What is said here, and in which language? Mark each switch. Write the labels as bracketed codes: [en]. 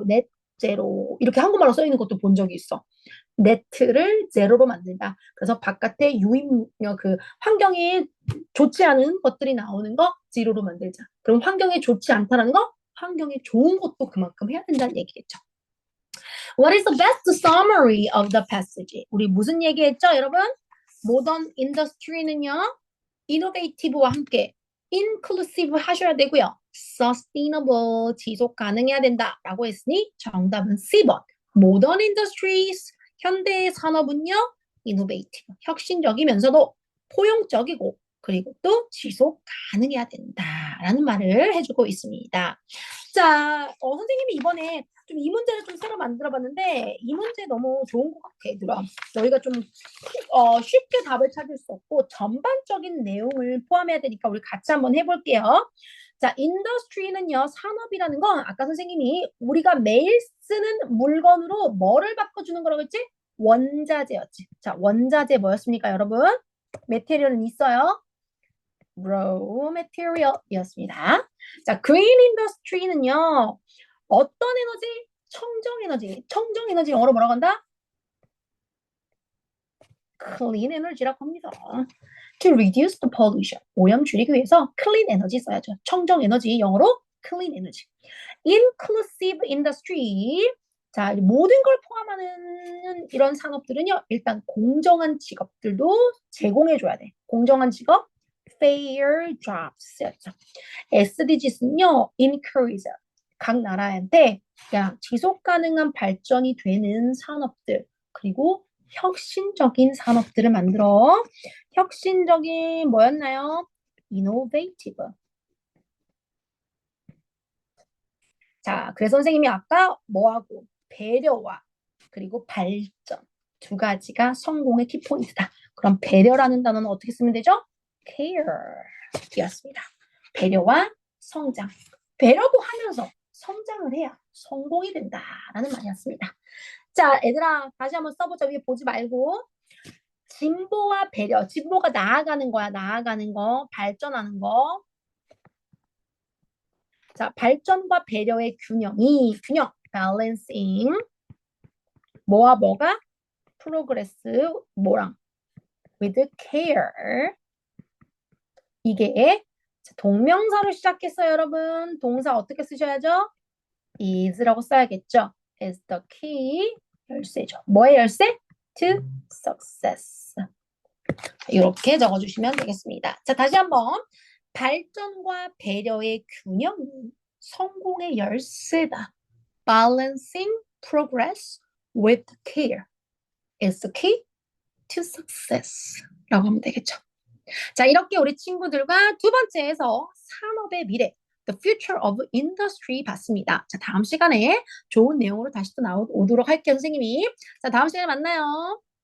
[ko] 넷제로 이렇게 한국말로 써 있는 것도 본 적이 있어. 네트를 제로로 만든다. 그래서 바깥에 그 환경에 좋지 않은 것들이 나오는 거 제로로 만들자. 그럼 환경에 좋지 않다라는 거 환경에 좋은 것도 그만큼 해야 된다는 얘기겠죠. [en] What is the best summary of the passage? [ko] 우리 무슨 얘기했죠, 여러분? 모던 인더스트리는요, 이노베이티브와 함께 inclusive 하셔야 되고요. sustainable, 지속 가능해야 된다라고 했으니 정답은 C번. modern industries, 현대의 산업은요, innovative, 혁신적이면서도 포용적이고 그리고 또 지속 가능해야 된다라는 말을 해주고 있습니다. 자, 선생님이 이번에 좀 이 문제를 좀 새로 만들어봤는데 이 문제 너무 좋은 것 같아, 얘들아. 너희가 좀 쉽게 답을 찾을 수 없고 전반적인 내용을 포함해야 되니까 우리 같이 한번 해볼게요. 자, 인더스트리는요, 산업이라는 건 아까 선생님이 우리가 매일 쓰는 물건으로 뭐를 바꿔주는 거라고 했지? 원자재였지. 자, 원자재 뭐였습니까, 여러분? 메테리얼은 있어요. raw material이었습니다. 자, green industry는요, 어떤 에너지? 청정 에너지. 청정 에너지 영어로 뭐라고 한다? clean energy라고 합니다. [en] To reduce the pollution. [ko] 오염 줄이기 위해서 clean energy 써야죠. 청정 에너지 영어로 clean energy. [en] inclusive industry. [ko] 자, 모든 걸 포함하는 이런 산업들은요, 일단 공정한 직업들도 제공해줘야 돼. 공정한 직업, fair jobs였죠. SDGs는요, encourage. 각 나라한테 지속 가능한 발전이 되는 산업들, 그리고 혁신적인 산업들을 만들어. 혁신적인 뭐였나요? innovative. 자, 그래서 선생님이 아까 뭐하고 배려와 그리고 발전 두 가지가 성공의 키포인트다. 그럼 배려라는 단어는 어떻게 쓰면 되죠? care였습니다. 배려와 성장. 배려도 하면서 성장을 해야 성공이 된다라는 말이었습니다. 자, 얘들아 다시 한번 써보자. 위에 보지 말고. 진보와 배려. 진보가 나아가는 거야. 나아가는 거. 발전하는 거. 자, 발전과 배려의 균형, balancing. 뭐와 뭐가? [en] progress, [ko] 뭐랑? [en] with care. [ko] 이게 자, 동명사로 시작했어요, 여러분. 동사 어떻게 쓰셔야죠? is라고 써야겠죠. [en] is the key. [ko] 열쇠죠. 뭐의 열쇠? [en] to success. [ko] 이렇게 적어주시면 되겠습니다. 자, 다시 한번. 발전과 배려의 균형이 성공의 열쇠다. [en] Balancing progress with care is the key to success. [ko] 라고 하면 되겠죠. 자, 이렇게 우리 친구들과 두 번째에서 산업의 미래, [en] The Future of Industry [ko] 봤습니다. 자, 다음 시간에 좋은 내용으로 다시 또 나오도록 할게요, 선생님이. 자, 다음 시간에 만나요.